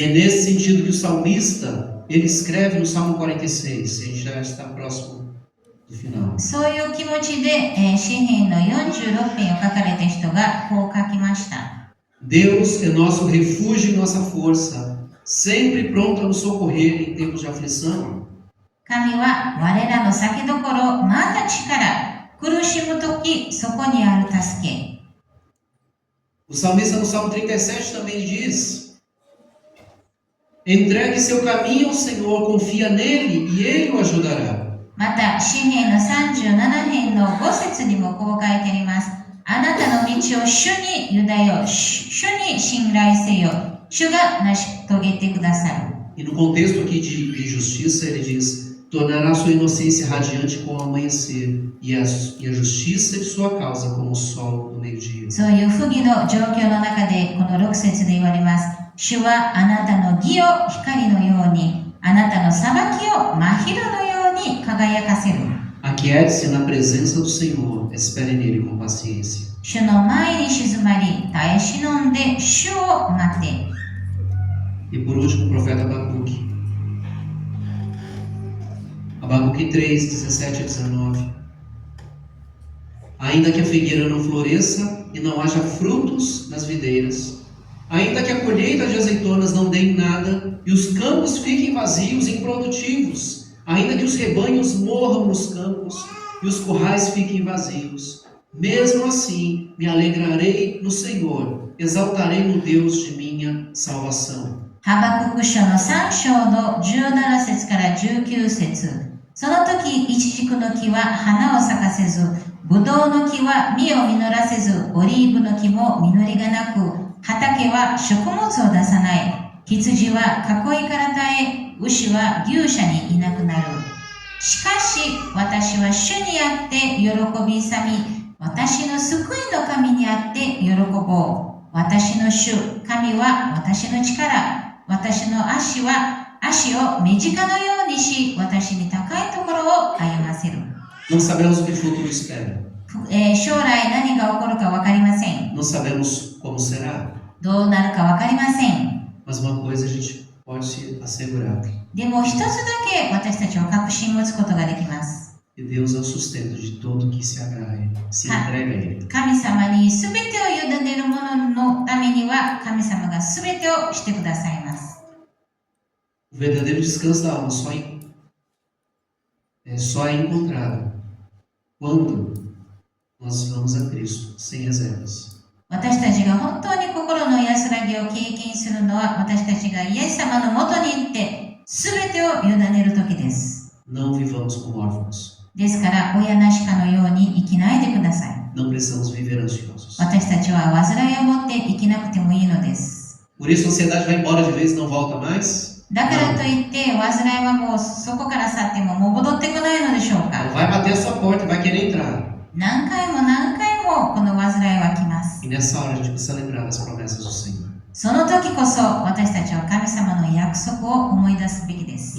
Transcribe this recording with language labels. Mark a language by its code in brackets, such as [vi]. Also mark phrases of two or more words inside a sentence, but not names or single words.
[pt] E é nesse sentido que o salmista, ele escreve no Salmo 46, a gente já está próximo do final. [ja] そういう気持ちで、詩編の46編を書かれた人がこう書きました。 [pt] Deus é nosso refúgio e nossa força, sempre pronto a nos socorrer em tempos de aflição. [ja] 神は我らの酒どころ、また力、苦しむとき、そこにある助け。 [pt] O salmista no Salmo 37 também diz: entregue seu caminho ao Senhor, confia nele e ele o ajudará. [ja] また、詩編の37編の5節にもこう書いてあります。あなたの道を主に委ねよ、主に信頼せよ、主が成し遂げてくださる。 [pt] E no contexto aqui de justiça, ele diz: tornará sua inocência radiante como o amanhecer, e a justiça de sua causa como o sol do meio-dia. [ja] そういう不義の状況の中で、この6節で言われます。主はあなたの義を光のように、あなたの裁きを真昼のように輝かせる。 [pt] Aquiete-se na presença do Senhor, espere nele com paciência. [ja] 主の前に静まり、耐え忍んで主を待て。 [pt] E por último, o profeta Abacuque. Abacuque 3, 17 a 19. Ainda que a figueira não floresça e não haja frutos nas videiras, ainda que a colheita de azeitonas não dê em nada e os campos fiquem vazios e improdutivos, ainda que os rebanhos morram nos campos e os currais fiquem vazios, mesmo assim me alegrarei no Senhor, exaltarei no Deus de minha salvação. [ja] ハバクク書の3章の17節から19節。 その時、イチジクの木は花を咲かせず、ブドウの木は実を実らせず、オリーブの木も実りがなく、畑は食物を出さない。羊は囲いから絶え、牛は牛舎にいなくなる。しかし、私は主にあって喜び勇み、私の救いの神にあって喜ぼう。私の主、神は私の力。私の足を目近のようにし、私に高いところを歩ませる。 [pt] Não sabemos o que o futuro espera. [ja] 将来何が起こるか分かりません。 [pt] Não sabemos como será. [ja] どうなるか分かりません。 [pt] Mas uma coisa a gente pode se assegurar. [ja] でも一つだけ私たちは確信を持つことができます。 [pt] Que Deus é o sustento de todo que se entrega a Ele. [ja] 神様に全てを委ねる者のためには神様が全てをしてくださいます。 [pt] O verdadeiro descanso da alma só é encontrado quando nós vamos a Cristo sem reservas. [ja] 私たちが本当に心の安らぎを経験するのは私たちがイエス様のもとに行って全てを委ねる時です。 [pt] Não vivamos como órfãos. [ja] ですから親なしかのように生きないでください。 [pt] Não precisamos viver ansiosos. [ja] 私たちは煩いを持って生きなくてもいいのです。 [pt] Por isso a ansiedade vai embora de vez e não volta mais? [ja] だからといって煩いはもうそこから去っても戻ってこないのでしょうか。 [pt] Vai bater a sua porta e vai querer entrar. [ja] 何回もこの煩いは来ます。 [pt] E nessa hora a gente precisa lembrar das promessas do Senhor. [ja] その時こそ私たちは神様の約束を思い出すべきです。